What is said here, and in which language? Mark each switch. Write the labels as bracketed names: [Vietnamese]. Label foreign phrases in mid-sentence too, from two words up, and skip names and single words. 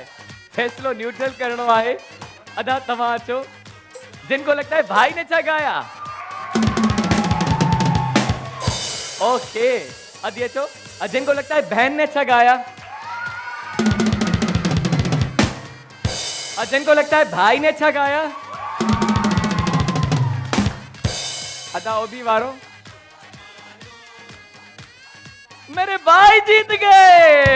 [Sindhi] फैसलो न्यूट्रल करनो आहे। अदा तव्हां अचो, [Urdu] جن کو لگتا ہے بھائی نے اچھا گایا. [English] okay, [Sindhi] अदी अचो, [Urdu] جن کو لگتا ہے بہن نے اچھا گایا. جن کو لگتا ہے بھائی نے اچھا گایا. [Sindhi] अदा ओबी वारो, [Urdu] میرے بھائی جیت گئے.